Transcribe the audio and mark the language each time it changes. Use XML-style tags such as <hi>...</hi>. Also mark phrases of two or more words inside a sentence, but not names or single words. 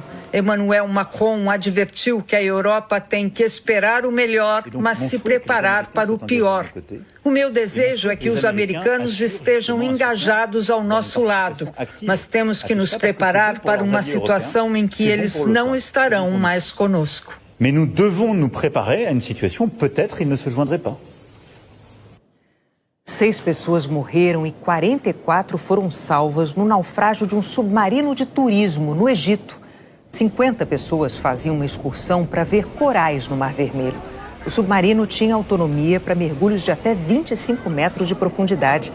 <pt>Emmanuel Macron advertiu que a Europa tem que esperar o melhor, mas se preparar para o pior. O meu desejo é que os americanos estejam engajados ao nosso lado, mas temos que nos preparar para uma situação em que eles não estarão mais conosco.</pt> <fr>Mais nous devons nous préparer à une situation, peut-être ils ne se joindraient pas.</fr> <pt>6 pessoas morreram e 44 foram salvas no naufrágio de um submarino de turismo no Egito. 50 pessoas faziam uma excursão para ver corais no Mar Vermelho. O submarino tinha autonomia para mergulhos de até 25 metros de profundidade.</pt>